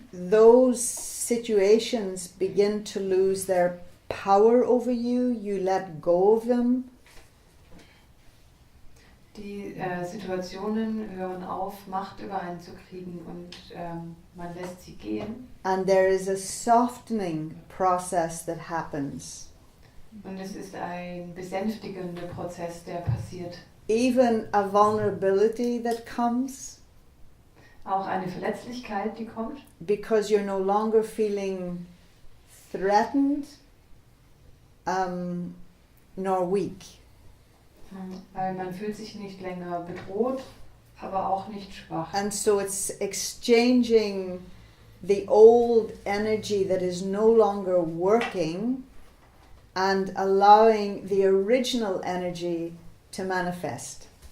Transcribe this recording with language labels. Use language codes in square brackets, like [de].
[en] Those situations begin to lose their power over you. You let go of them. [de] Die Situationen hören auf, Macht über einen zu kriegen und man lässt sie gehen. [en] And there is a softening process that happens. [de] Und es ist ein besänftigender Prozess, der passiert. [en] Even a vulnerability that comes [de] Auch eine Verletzlichkeit, die kommt, [en] because you're no longer feeling threatened nor weak. [de] weil man fühlt sich nicht länger bedroht, aber auch nicht schwach. [en] And so it's exchanging the old energy that is no longer working and allowing the original energy to manifest.